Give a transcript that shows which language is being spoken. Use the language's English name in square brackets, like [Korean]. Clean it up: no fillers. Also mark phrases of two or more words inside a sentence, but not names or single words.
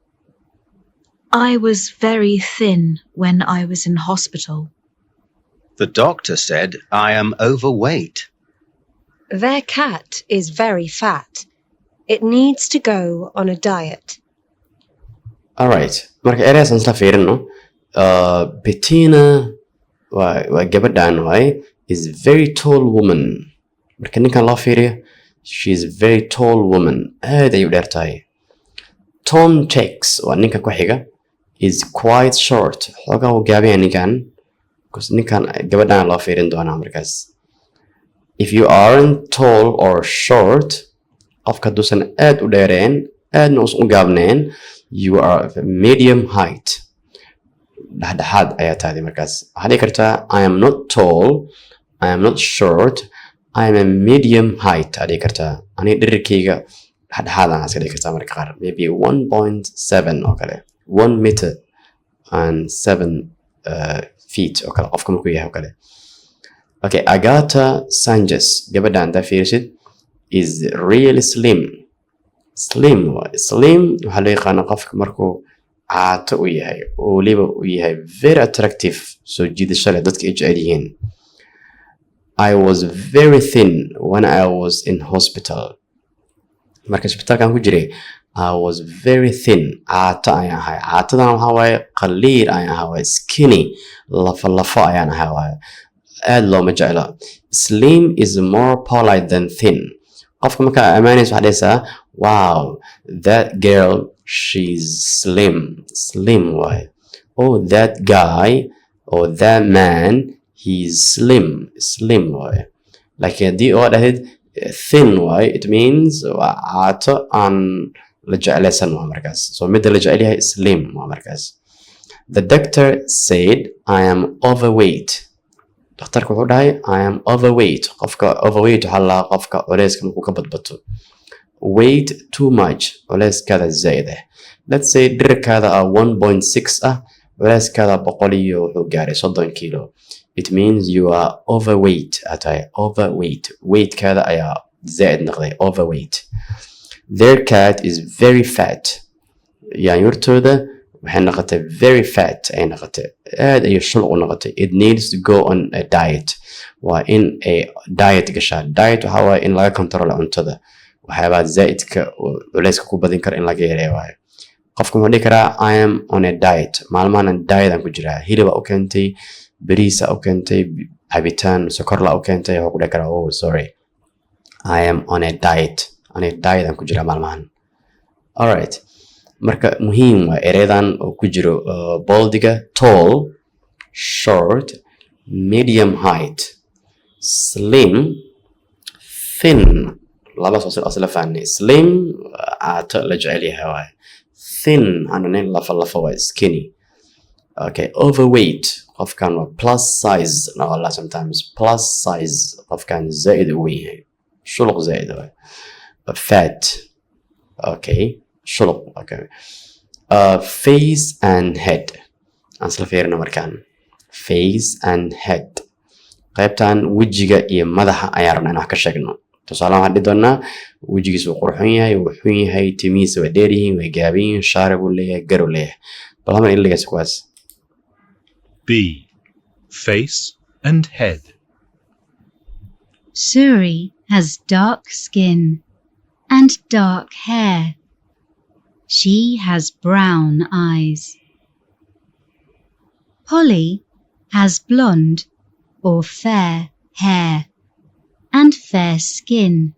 [English] I was very thin when I was in hospital. The doctor said I am overweight. Their cat is very fat. It needs to go on a diet. Alright, [Somali] marka ereyas aan isla fiirino. Bettina waa gabadhan waay, [English] is very tall woman. [Somali] Marka ninkan loo fiiriyo, [English] she is very tall woman. [Somali] Aad ay u dheer tahay. Tom Jakes waa ninka ku xiga, [English] is quite short. [Somali] Xoogaa uu gaaban yahay ninkan. Ninkan gabadhan loo fiirin doonaa markaas. [English] If you aren't tall or short, [Somali] qofka duusan aad u dheereen, aadna uusan u gaabneen, [English] you are of medium height. [Somali] Dhexdhexaad ayaa tahay markaas. Waxaad dhihi kartaa [English] I am not tall, I am not short, I am a medium height. [Somali] Aad dhihi kartaa aniga dhererkayga dhexdhexaad aan iska dhihi kartaa marka qaar. Maybe 1.7 oo kale, [English] 1 meter and 7 feet [Somali] oo kale qofka markuu yahay oo kale. Okay, Agatha Sanchez, gabadhan daa fiirisid, [English] is really slim. [Somali] Slim waxaa loo yaqaana qofka markuu caato u yahay, oo weliba u yahay [English] very attractive, [Somali] soo jiidasho leh, dadka ay jecel yihiin. [English] I was very thin when I was in hospital. [Somali] Marka isbitaalkan ku jiray, [English] I was very thin. [Somali] Caato ayaan ahay. Caatadan waxaa waaye qaliir ayaan ahay waaye, skinny, lafo ayaan ahay waaye. Aad looma jecla. [English] Slim is more polite than thin. [Somali] Qofka markaa amaanaysa waxaa dhahaysaa, [English] wow, that girl, she's slim waaye. Oh, that guy or that man, he's slim waaye. [Somali] Laakiin haddii oo dhahid thin waaye, [English] it means [Somali] waa caato aan la jeclaysan waa markaas. So midda la jecel yahay slim waa markaas. [English] The doctor said I am overweight. [Somali] Dhakhtarka wuxuu dhahay [English] I am overweight. [Somali] Qofka overweight waxaa la qofka culeyska markuu ka badbato. [English] Weight too much, [Somali] culeyskaada zaid ah. Let's say dhererkaada 1.6 ah, culeyskaada 100 iyo wuxuu gaaray 30 kilo. [English] It means you are overweight. [Somali] Atahay overweight. Weightkaada ayaa zaid noqday, [English] overweight. Their cat is very fat. [Somali] Yaanyurtooda waxay noqotay [English] very fat [Somali] ay noqotay, aad ayay shul u noqotay. [English] It needs to go on a diet. [Somali] Waa in ay diet gashaa. Diet waxaa waaye in laga controlo cuntada, waxyaabaa zaidka culeyska ku badin kara in laga yareeyo waaye. Qofka wuxuu dhihi karaa [English] I am on a diet. [Somali] Maalmahan diet aan ku jiraa. Hilibaa u keentay, bariisa u keentay, cabitaan sokorla u keentay, wuxuu ku dhihi karaa [English] oh sorry, I am on a diet. [Somali] Aniga diet aan ku jiraa maalmahan. Alright, marka muhiim waa ereyadan oo ku jiro boldiga: [English] tall, short, medium height, slim, thin. [Somali] Labadaas oo isla fahanay. Slim caato la jecel yahay waaye. Thin ananin lafa waaye, skinny. Okay, overweight qofkan waa [English] plus size [Somali] no sometimes [English] plus size [Somali] qofkan zaid u weyn yahay shuluq zaid waay [English] fat okay [Somali] shuluq [English] okay face and head [Somali] aan isla fiirino markaan [English] face and head [Somali] qaybtan wejiga iyo madaxa ayaan rabnaa inaan wax ka sheegno tusaale waxaan dhihi doonaa wejigiisa wuu qurxoon yahay wuu xun yahay timihiisa waa dheer yihiin way gaaban yihiin shaarib uu leeyahay gar uu leeyahay bal hama iligaas kuwaas [English] B. Face and head. Suri has dark skin and dark hair. She has brown eyes. Polly has blonde or fair hair and fair skin.